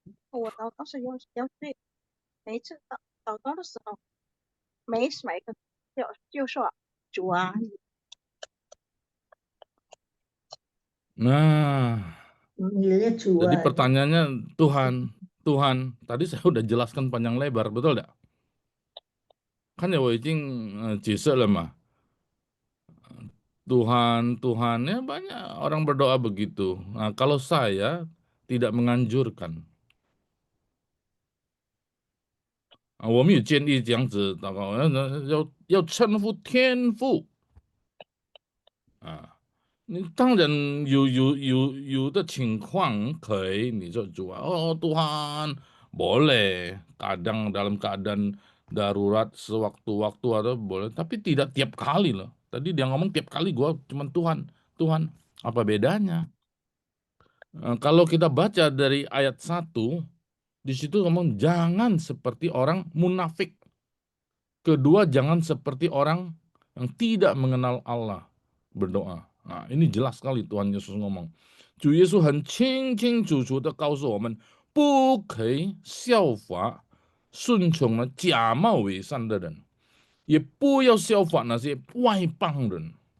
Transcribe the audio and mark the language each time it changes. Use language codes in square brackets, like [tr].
[zh] 我祷告是要对，每一次祷告的时候，每个就说主啊， [id] Nah, Manggilnya jadi Jua. pertanyaannya Tuhan. Tadi saya udah jelaskan panjang lebar, betul nggak? Kan ya, [zh] 我已经解释了嘛。 [id] Tuhan, ya banyak orang berdoa begitu. Nah, kalau saya tidak menganjurkan. [zh] 我们有建议这样子祷告，要称呼天父啊。你当然有的情况可以，你就主啊， [id] Tuhan boleh kadang dalam keadaan darurat sewaktu-waktu atau boleh, tapi tidak tiap kali loh. Tadi dia ngomong tiap kali gua cuman Tuhan, apa bedanya? Kalau kita baca dari ayat 1, di situ ngomong jangan seperti orang munafik. Kedua, jangan seperti orang yang tidak mengenal Allah berdoa. Nah, ini jelas sekali Tuhan Yesus ngomong. [zh] 主耶稣很清清楚楚的告诉我们，不可以效法顺从了假冒伪善的人，也不要效法那些外邦人。